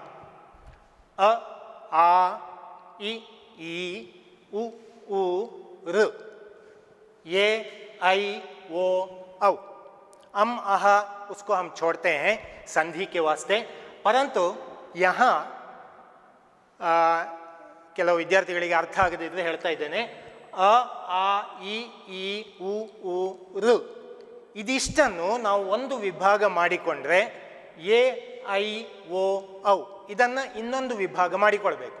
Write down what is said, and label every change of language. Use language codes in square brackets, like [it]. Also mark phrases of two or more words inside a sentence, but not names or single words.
[hi] अ, आ, इ, ई, उ, र, ये, आई, वो, औ। अह उसको हम छोड़ते हैं संधि के वास्ते। परंतु यहाँ [kn] ಕೆಲವು ವಿದ್ಯಾರ್ಥಿಗಳಿಗೆ ಅರ್ಥ ಆಗದಿದ್ದರೆ ಹೇಳ್ತಾ ಇದ್ದೇನೆ। ಅ, ಆ, ಈ, ಉ, ಋ ಇದಿಷ್ಟನ್ನು ನಾವು ಒಂದು ವಿಭಾಗ ಮಾಡಿಕೊಂಡ್ರೆ ಎ, ಐ, ಓ, ಔ ಇದನ್ನು ಇನ್ನೊಂದು ವಿಭಾಗ ಮಾಡಿಕೊಳ್ಬೇಕು।